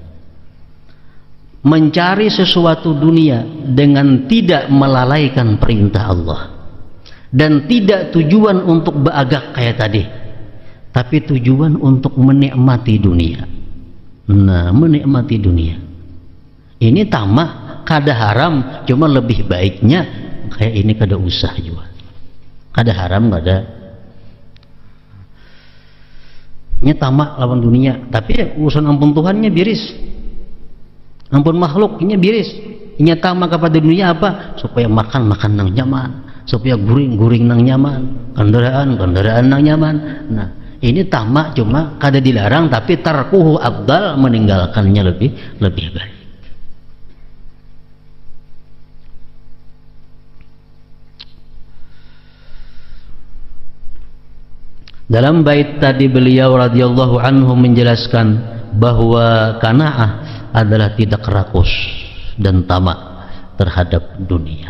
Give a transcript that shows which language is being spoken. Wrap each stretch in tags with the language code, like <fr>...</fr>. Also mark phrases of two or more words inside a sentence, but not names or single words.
<id>Mencari sesuatu dunia dengan tidak melalaikan perintah Allah, dan tidak tujuan untuk beagak kayak tadi, tapi tujuan untuk menikmati dunia. Nah menikmati dunia ini tamak kada haram, cuma lebih baiknya kayak ini kada usah juga. Kada haram kada, ini tamak lawan dunia, tapi urusan ampun Tuhannya biris, ampun makhluknya biris. Ini tamak kepada dunia apa? Supaya makan nang nyaman, supaya guring nang nyaman, kendaraan nang nyaman. Nah ini tamak cuma kada dilarang, tapi</id> <ar>تركه أفضل,</ar> <id>meninggalkannya lebih baik. Dalam bait tadi beliau radhiyallahu anhu menjelaskan bahwa qanaah adalah tidak rakus dan tamak terhadap dunia.</id>